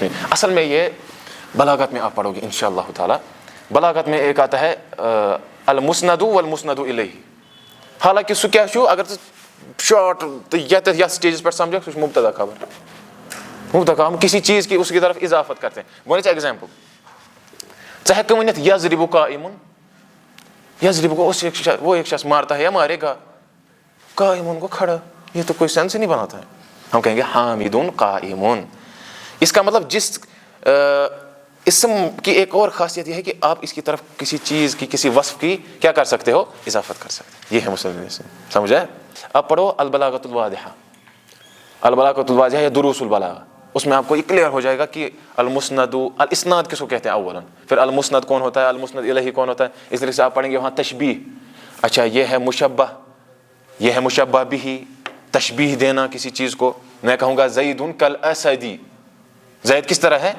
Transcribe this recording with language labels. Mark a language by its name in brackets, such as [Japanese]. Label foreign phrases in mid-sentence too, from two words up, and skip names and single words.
[Urdu] اصل میں یہ بلاغت میں آپ پڑھو گے انشاءاللہ تعالی. بلاغت میں ایک آتا ہے [Arabic] المسند والمسند الیہ. [Urdu] حالانکہ سو کیا چھو اگر شارٹ یا سٹیجز پر سمجھو سو مبتدا خبر, مبتدا ہم کسی چیز کی اس کی طرف اضافت کرتے ہیں. [Kashmiri] گونے چا ایگزامپل ژٕ ہیٚککھ ؤنِتھ [Arabic] یضرب قائمن, [Urdu] یضرب کو وہ ایک شخص مارتا ہے یا مارے گا, قائمن کو کھڑا, یہ تو کوئی سینس ہی نہیں بناتا ہے. ہم کہیں گے حامد قائمن. اس کا مطلب جس اسم کی ایک اور خاصیت یہ ہے کہ آپ اس کی طرف کسی چیز کی, کسی وصف کی کیا کر سکتے ہو؟ اضافت کر سکتے ہیں. یہ ہے مسند الاسم. سمجھا؟ اب پڑھو البلاغۃ الواضحہ. البلاغۃ الواضحہ یا دروس البلاغہ, اس میں آپ کو یہ کلیئر ہو جائے گا کہ المسند, الاسناد کس کو کہتے ہیں اولا, پھر المسند کون ہوتا ہے, [Arabic] المسند الیہ [Urdu] کون ہوتا ہے. اس طریقے سے آپ پڑھیں گے وہاں تشبیہ. اچھا یہ ہے مشبہ, یہ ہے مشبہ بھی, تشبیہ دینا کسی چیز کو. میں کہوں گا [Arabic] زید کالاسدی, [Urdu] زید کس طرح ہے؟